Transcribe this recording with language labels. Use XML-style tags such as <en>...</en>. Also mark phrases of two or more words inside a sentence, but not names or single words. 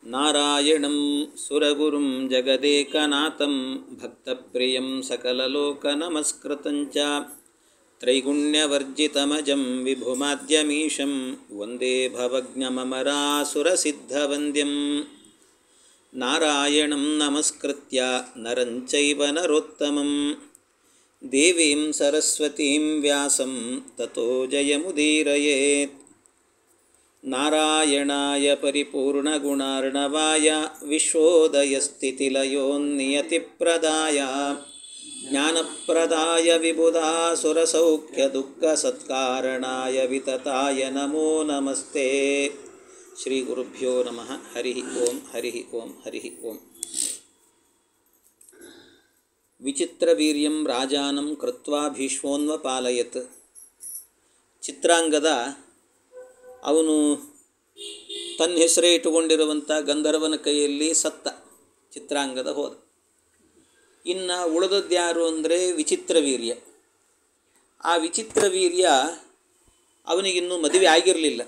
<sa>ನಾರಾಯಣಂ ಸುರಗುರುಂ ಜಗದೇಕನಾಥಂ ಭಕ್ತಪ್ರಿಯಂ ಸಕಲಲೋಕನಮಸ್ಕೃತಂಚ ತ್ರೈಗುಣ್ಯವರ್ಜಿತಮಜಂ ವಿಭುಮಾದ್ಯಮೀಶಂ ವಂದೇ ಭವಜ್ಞಮಮರಾಸುರಸಿದ್ಧವಂದ್ಯಂ ನಾರಾಯಣಂ ನಮಸ್ಕೃತ್ಯ ನರಂ ಚೈವ ನರೋತ್ತಮಂ ದೇವೀಂ ಸರಸ್ವತೀಂ ವ್ಯಾಸಂ ತತೋ ಜಯಮುದೀರಯೇತ್. ನಾರಾಯಣಾಯ ಪರಿಪೂರ್ಣಗುಣಾರ್ಣವಾಯ ವಿಶ್ವೋದಯಸ್ಥಿತಿಲಯೋನ್ನಿಯತಿಪ್ರದಾಯ ಜ್ಞಾನಪ್ರದಾಯ ವಿಬುಧಾಸುರಸೌಖ್ಯದುಃಖಸತ್ಕಾರಣಾಯ ವಿತತಾಯ ನಮೋ ನಮಸ್ತೆ. ಶ್ರೀ ಗುರುಭ್ಯೋ ನಮಃ. ಹರಿ ಓಂ ಹರಿ ಓಂ ಹರಿ ಓಂ. ವಿಚಿತ್ರವೀರ್ಯಂ ರಾಜಾನಂ ಕೃತ್ವಾ ಭೀಷ್ಮೋನ್ವಪಾಲಯತ್.</sa> <kn>ಚಿತ್ರಾಂಗದ ಅವನು ತನ್ನ ಹೆಸರೇ ಇಟ್ಟುಕೊಂಡಿರುವಂಥ ಗಂಧರ್ವನ ಕೈಯಲ್ಲಿ ಸತ್ತ. ಚಿತ್ರಾಂಗದ ಹೋದ. ಇನ್ನು ಉಳಿದದ್ದು ಯಾರು ಅಂದರೆ ವಿಚಿತ್ರವೀರ್ಯ. ಆ ವಿಚಿತ್ರವೀರ್ಯ ಅವನಿಗಿನ್ನೂ ಮದುವೆ ಆಗಿರಲಿಲ್ಲ.</kn>